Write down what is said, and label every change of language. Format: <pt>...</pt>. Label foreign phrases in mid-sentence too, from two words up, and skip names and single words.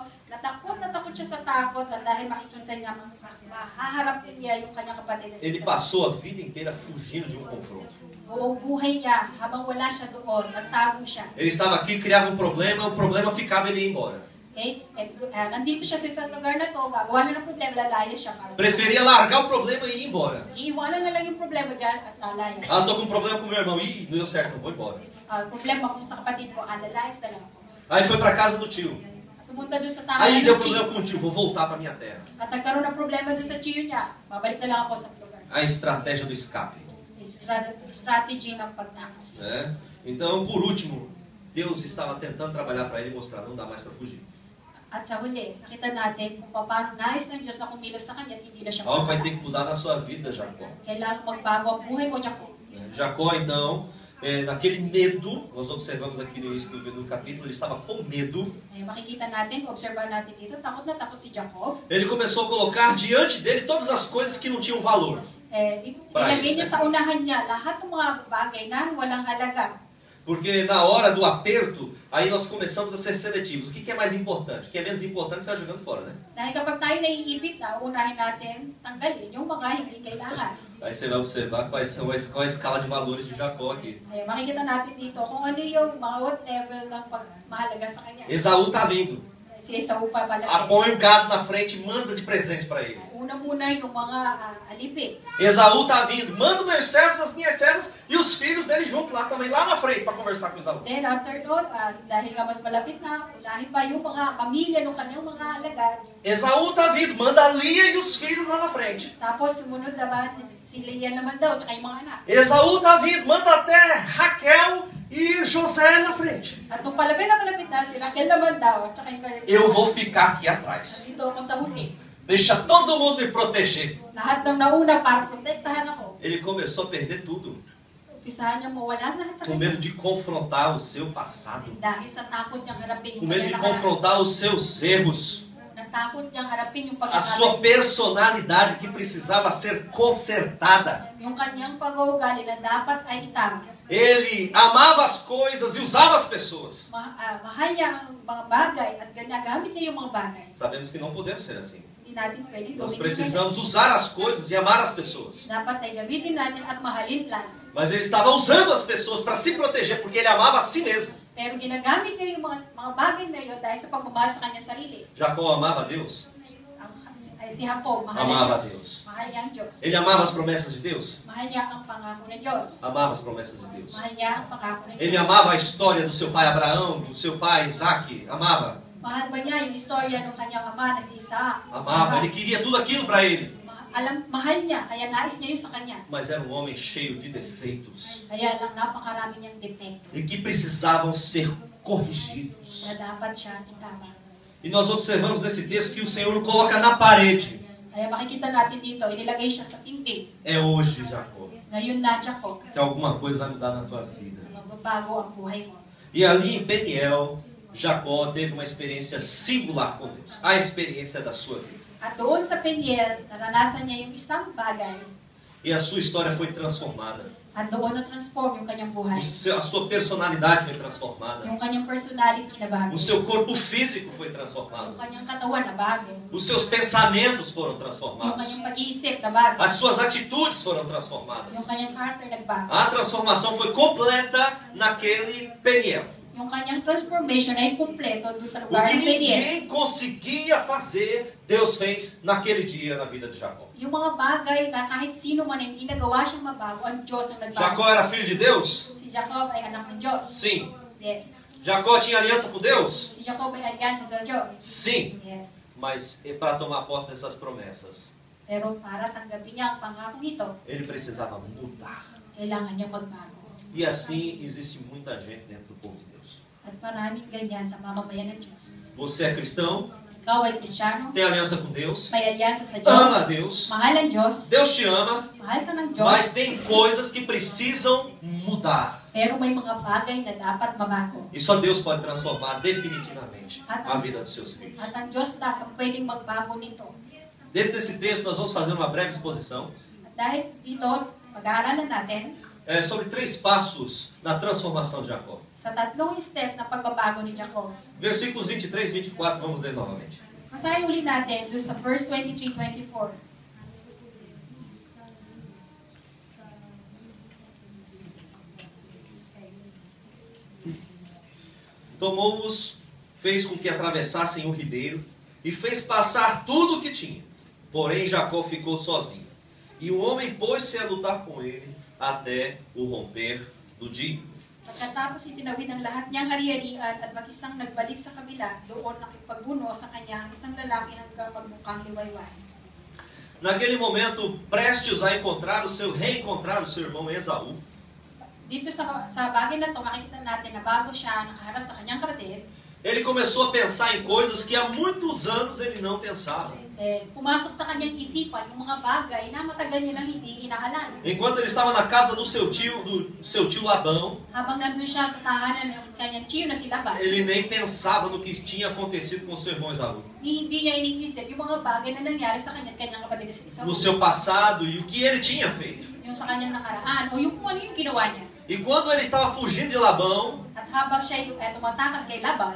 <tl>Natakot na takot siya sa takot at dahil makikita niya, mahaharap niya yung kanyang kapatid na si</tl> <pt>Ele Esau. passou a vida inteira fugindo de um confronto. Buong buhay niya, habang wala siya doon, nagtago siya. Ele estava aqui, criava um problema, o problema ficava, ele ia embora. Okay?</pt> <tl>At, nandito siya sa isang lugar na to, gagawa na ng problema, lalayas siya.</tl> <pt>Preferia largar o problema e ir embora.</pt> <tl>Iiwanan na lang yung problema dyan at lalayas.</tl> <pt>Ah, estou com um problema com meu irmão. Ih, não deu certo, eu vou embora.</pt> <tl>Problema kung sa kapatid ko, lalayas na lang ako.</tl> <pt>Aí foi para casa do tio.</pt> <tl>Pumunta doon sa</tl> <pt>Aí</pt> <tl>tahanan</tl> <pt>deu ng problema</pt> <tl>Chiyo.</tl> <pt>com o tio, vou voltar para minha terra.</pt> <tl>At nagkaroon ng problema doon sa Chiyo niya, babalik na lang ako sa lugar.</tl> <pt>A estratégia do escape.</pt> <tl>Strategy ng pagtakas.</tl> <pt>Né? Então, por último, Deus estava tentando trabalhar para ele e mostrar, não dá mais para fugir.</pt> <tl>At sa huli, nakita natin kung paano nais ng Diyos na kumilos sa kanya at hindi na siya</tl> <pt>Algo vai ter que</pt> <tl>makakatakas.</tl> <pt>mudar na sua vida, Jacó.</pt> <tl>Kailangan magbago ang buhay mo, Jacob.</tl> <pt>Jacó, então, naquele medo, nós observamos aqui no início do capítulo, ele estava com medo.</pt> <tl>Makikita natin, obserbahan natin dito, takot na takot si Jacob.</tl> <pt>Ele começou a colocar diante dele todas as coisas que não tinham valor.</pt> <tl>Ilagay niya sa unahan niya lahat ng mga bagay na walang halaga.</tl> <pt>Porque na hora do aperto, aí nós começamos a ser seletivos. O que é mais importante? O que é menos importante, você vai jogando fora, né?</pt> <tl>Dahil kapag tayo naiibit na, unahin natin tanggalin yung mga hindi kailangan.</tl> <pt>Aí você vai observar qual é a escala de valores de Jacó aqui.</pt> <tl>Makikita natin dito kung ano yung</tl> <en>what level</en> <tl>ng pagmahalaga sa kanya.</tl> <pt>Esaú está vindo.</pt> <tl>Si Esau pa pala.</tl> <pt>Põe o gado na frente e manda de presente para ele.</pt> <tl>Una muna yung mga alipin.</tl> <pt>Esaú está vindo, manda meus servos, as minhas servas e os filhos dele junto lá também, lá na frente, para conversar com Esaú.</pt> <en>Then after noon,</en> <tl>dahil nga mas malapit na, unahin pa yung mga pamilya ng kanyang mga alagad.</tl> <pt>Esaú está vindo, manda Lia e os filhos lá na frente.</pt> <tl>Tapos sumunod naman si Leah naman daw, tsaka yung mga anak.</tl> <pt>Esaú está vindo, manda até Raquel e José na frente.</pt> <tl>At nung palapit na si Raquel naman daw, tsaka yung</tl> <pt>Eu vou ficar aqui atrás.</pt> <tl>dito ako sa huli.</tl> <pt>Deixa todo mundo me proteger.</pt> <tl>Lahat ng nauna para protektahan ako.</tl> <pt>Ele começou a perder tudo,</pt> <tl>Umpisahan niya mawala lahat sa</tl> <pt>com</pt> <tl>kanya.</tl> <pt>medo de confrontar o seu passado,</pt> <tl>Dahil sa takot niyang harapin</tl> <pt>com</pt> <tl>yung</tl> <pt>medo de</pt> <tl>kanyang nakaraan.</tl> <pt>confrontar os seus erros,</pt> <tl>Natakot niyang harapin yung</tl> <pt>a sua</pt> <tl>pagkakamali.</tl> <pt>personalidade que precisava ser consertada.</pt> <tl>Yung kanyang pag-uugali na dapat ay itama.</tl> <pt>Ele amava as coisas e usava as pessoas.</pt> <tl>Mahal niya ang mga bagay at ginagamit niya yung mga bagay.</tl> <pt>Sabemos que não podemos ser assim.</pt> <tl>Hindi natin pwedeng</tl> <pt>Nós</pt> <tl>gawin</tl> <pt>precisamos usar as coisas e amar as pessoas.</pt> <tl>Dapat ay gamitin natin at mahalin lang.</tl> <pt>Mas ele estava usando as pessoas para se proteger, porque ele amava a si mesmo.</pt> <tl>Pero ginagamit niya yung mga bagay na yun dahil sa pagmamahal sa kanyang sarili.</tl> <pt>Jacó amava a Deus.</pt> <tl>Si Jacob, mahal</tl> <pt>Amava</pt> <tl>ang</tl> <pt>a</pt> <tl>Diyos.</tl> <pt>Deus.</pt> <tl>Mahal niya ang Diyos.</tl> <pt>Ele amava as promessas de Deus.</pt> <tl>Mahal niya ang pangako ng Diyos.</tl> <pt>Amava as promessas de Deus.</pt> <tl>Mahal niya ang pangako ng Diyos.</tl> <pt>Ele amava a história do seu pai Abraão, do seu pai Isaac. Amava.</pt> <tl>Mahal ba niya yung istorya ng kanyang ama na si Isaac?</tl> <pt>Amava. Ele queria tudo aquilo para ele.</pt> <tl>Mahal niya, kaya nais niya yun sa kanya.</tl> <pt>Mas era um homem cheio de defeitos.</pt> <tl>Kaya lang napakarami niyang depekto</tl> <pt>E que precisavam ser corrigidos.</pt> <tl>na dapat siya itama.</tl> <pt>E nós observamos nesse texto que o Senhor o coloca na parede.</pt> <tl>Kaya makikita natin dito, inilagay siya sa tingting.</tl> <pt>É hoje, Jacó,</pt> <tl>Ngayon na, Jacob,</tl> <pt>que alguma coisa vai mudar na tua vida.</pt> <tl>magbabago ang buhay mo.</tl> <pt>E ali em Peniel, Jacó teve uma experiência singular com Deus. A experiência da sua vida.</pt> <tl>At doon sa Peniel, naranasan niya yung isang bagay.</tl> <pt>E a sua história foi transformada.</pt> <tl>At doon na-transform yung kanyang buhay.</tl> <pt>A sua personalidade foi transformada.</pt> <tl>Yung kanyang personality na bago.</tl> <pt>O seu corpo físico foi transformado.</pt> <tl>Yung kanyang katawan na bago.</tl> <pt>Os seus pensamentos foram</pt> <tl>Yung</tl> <pt>transformados.</pt> <tl>kanyang pag-iisip na bago.</tl> <pt>As suas atitudes foram transformadas.</pt> <tl>Yung kanyang character nagbago.</tl> <pt>A transformação foi completa naquele Peniel.</pt> <tl>Yung kanyang transformation ay kumpleto doon sa</tl> <pt>O</pt> <tl>lugar</tl> <pt>que</pt> <tl>ng Peniel.</tl> <pt>ninguém conseguia fazer, Deus fez naquele dia na vida de Jacó.</pt> <tl>Yung mga bagay na kahit sino man ay hindi nagawa siyang mabago, ang Diyos ang nagbago.</tl> <pt>Jacó era filho de Deus?</pt> <tl>Si Jacob ay anak ng Diyos.</tl> <pt>Sim.</pt> <en>Yes.</en> <pt>Jacó tinha aliança com Deus?</pt> <tl>Si Jacob ay alyansa sa Diyos.</tl> <pt>Sim.</pt> <en>Yes.</en> <pt>Mas para tomar posse dessas promessas,</pt> <tl>Pero para tanggapin niya ang pangakong ito,</tl> <pt>ele precisava mudar.</pt> <tl>kailangan niyang magbago.</tl> <pt>E assim existe muita gente dentro do povo de Deus.</pt> <tl>At maraming ganyan sa mamamayan ng Diyos.</tl> <pt>Você é cristão?</pt> <tl>Ikaw ay Kristiyano,</tl> <pt>Tem aliança com Deus?</pt> <tl>may alyansa sa Diyos,</tl> <pt>Ama a Deus?</pt> <tl>mahal ang Diyos,</tl> <pt>Deus te ama,</pt> <tl>mahal ka ng Diyos,</tl> <pt>mas tem coisas que precisam mudar.</pt> <tl>pero may mga bagay na dapat mabago.</tl> <pt>E só Deus pode transformar definitivamente a vida dos seus filhos.</pt> <tl>At ang Diyos lang ang pwedeng magbago nito.</tl> <pt>Dentro desse texto, nós vamos fazer uma breve exposição</pt> <tl>At dahil dito, pag-aaralan natin</tl> <pt>sobre 3 passos na transformação de Jacó.</pt> <tl>sa tatlong steps na pagbabago ni Jacob.</tl> <pt>Versículos 23 e 24, vamos ler novamente.</pt> <tl>Masahin uli natin doon sa verse 23-24.</tl> <pt>Tomou-os, fez com que atravessassem o ribeiro e fez passar tudo o que tinha. Porém, Jacó ficou sozinho. E o homem pôs-se a lutar com ele até o romper do dia.</pt> <tl>Pagkatapos itinawid ang lahat niyang ari-arian at mag-isang nagbalik sa kabila, doon nakipagbuno sa kanya ang isang lalaki hanggang magmukhang liwayway.</tl> <pt>Naquele momento, prestes a reencontrar o seu irmão Esaú,</pt> <tl>Dito sa bagay na to, makikita natin na bago siya nakaharap sa kanyang kapatid,</tl> <pt>ele começou a pensar em coisas que há muitos anos ele não pensava.</pt> <tl>pumasok sa kanyang isipan yung mga bagay na matagal niya nang hindi inaalala.</tl> <pt>Enquanto ele estava na casa do seu tio Labão,</pt> <tl>Habang nandun siya sa tahanan ng kanyang tiyo na si Laban,</tl> <pt>ele nem pensava no que tinha acontecido com seu irmão Esaú.</pt> <tl>hindi niya iniisip yung mga bagay na nangyari sa kanyang kapatid sa isa.</tl> <pt>No seu passado e o que ele tinha feito.</pt> <tl>Yung sa kanyang nakaraan, o yung kung ano yung ginawa niya.</tl> <pt>E quando ele estava fugindo de Labão,</pt> <tl>At habang siya tumatakas kay Laban,</tl>